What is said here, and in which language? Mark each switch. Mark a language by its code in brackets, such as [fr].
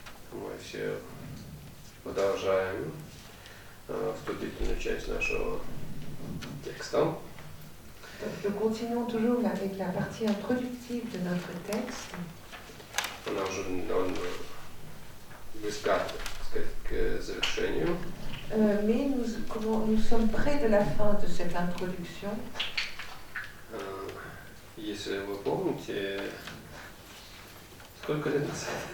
[ru] Мы все продолжаем вступительную часть нашего текста. [fr] Nous continuons toujours avec la partie introductive de notre texte. [ru] Он близка, так сказать, к завершению. [fr] Mais nous sommes près de la fin de cette introduction. [ru] Если вы помните, сколько лет назад?